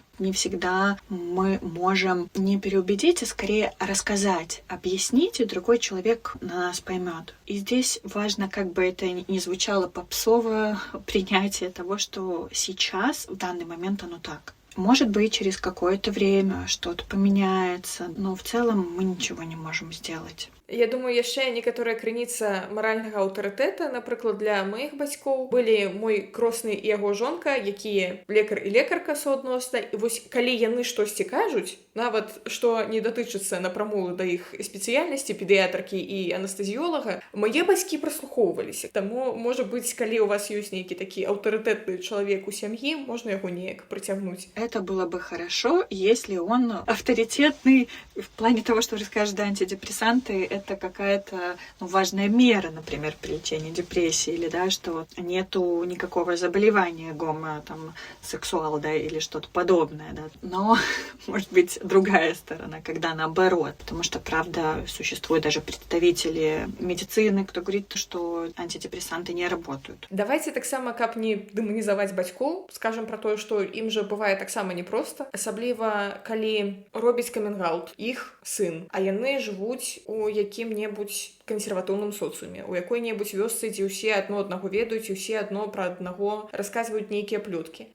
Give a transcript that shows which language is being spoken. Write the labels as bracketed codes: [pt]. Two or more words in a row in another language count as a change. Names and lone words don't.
[ru] Не всегда мы можем не переубедить, а скорее рассказать, объяснить, и другой человек нас поймет. И здесь важно, как бы это ни звучало попсово, принятие того, что сейчас, в данный момент, оно так. Может быть, через какое-то время что-то поменяется, но в целом мы ничего не можем сделать. [be] Я думаю, яшчэ некаторая крыніца маральнага аўтарытэта, напрыклад, для маіх бацькоў былі мой кросны і яго жонка, якія лекар і лекарка суадносна. І вось калі яны штосьці кажуць, нават што не датычыцца напрамую да іх спецыяльнасці педыятркі і анестэзіолага, мае бацькі праслухоўваліся. Таму, можа быць, калі у вас ёсць нейкі такі аўтарытэтны чалавек у сям'і, можна яго неяк прыцягнуць. [ru] Это было бы хорошо, если он авторитетный в плане того, что расскажет, да, антидепрессанты это какая-то важная мера, например, при лечении депрессии, или да, что нету никакого заболевания гомосексуал, да, или что-то подобное, да. Но может быть другая сторона, когда наоборот, потому что, правда, существуют даже представители медицины, кто говорит, что антидепрессанты не работают. [be] Давайте таксама, каб не дэманізаваць бацькоў, скажем про тое, што ім жа бывае таксама непроста, асабліва калі робіць камінг-аут іх сын, а яны жывуць у якім-небудзь кансерватыўным соцыуме, у якой-небудзь вёсцы, дзе ўсе адно аднаго ведаюць, і ўсе адно пра аднаго расказваюць нейкія плёткі.